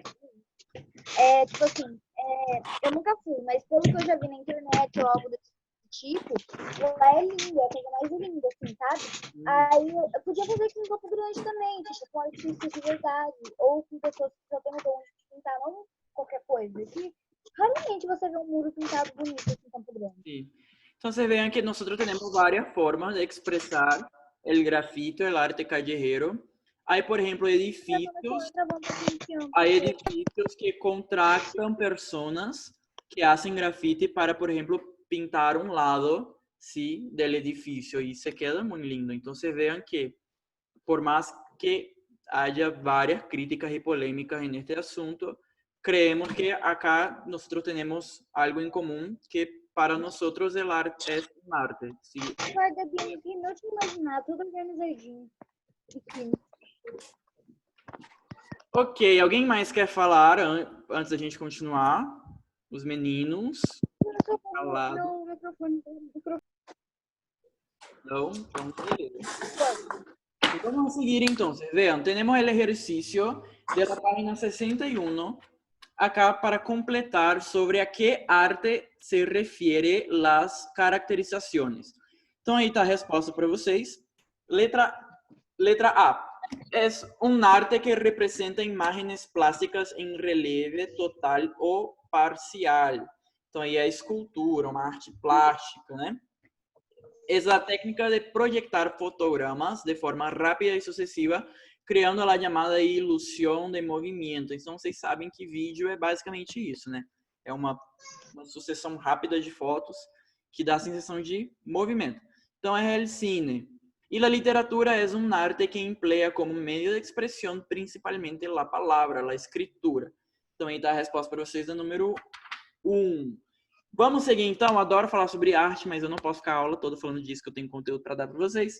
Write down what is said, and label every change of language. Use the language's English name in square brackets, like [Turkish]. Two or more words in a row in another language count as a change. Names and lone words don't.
[Portuguese] É, tipo assim, eu nunca fui, mas pelo que eu já vi na internet ou algo desse tipo, lá é lindo, é a coisa mais linda, assim, sabe? Aí eu podia fazer aqui em Campo Grande também, tipo, com artistas de verdade, ou com pessoas que só tem um dom de pintar, não qualquer coisa. Que raramente você vê um muro pintado bonito assim em Campo Grande. [Spanish] Sí. Entonces vean que nosotros tenemos varias formas de expresar el grafito, el arte callejero. Hay, por ejemplo, edificios, hay edificios que contratan personas que hacen grafite para, por ejemplo, pintar un lado, ¿sí?, del edificio y se queda muy lindo. Entonces vean que por más que haya varias críticas y polémicas en este asunto, creemos que acá nosotros tenemos algo en común, que para nosotros el arte es un arte. ¿Sí? [Portuguese] Guardadinho aqui, não te imaginar, tudo organizadinho. Ok, alguém mais quer falar antes da gente continuar? Os meninos? Calado. Meu microfone. [Spanish] No, entonces, vamos a seguir entonces. Vean, tenemos el ejercicio de la página 61 acá para completar sobre a qué arte se refiere las caracterizaciones. [Portuguese] Então aí está a resposta para vocês. Letra A. [Spanish] Es un arte que representa imágenes plásticas en relieve total o parcial. [Portuguese] Então aí é a escultura, uma arte plástica, né? [Spanish] Es la técnica de proyectar fotogramas de forma rápida y sucesiva, [Portuguese] criando a chamada ilusão de movimento. Então, vocês sabem que vídeo é basicamente isso, né? É uma sucessão rápida de fotos que dá a sensação de movimento. Então, é [Spanish] el cine. [Portuguese] E a literatura é um arte que emplea como meio de expressão principalmente a palavra, a escritura. Então, aí está a resposta para vocês da número 1. Vamos seguir então, adoro falar sobre arte, mas eu não posso ficar a aula toda falando disso, que eu tenho conteúdo para dar para vocês.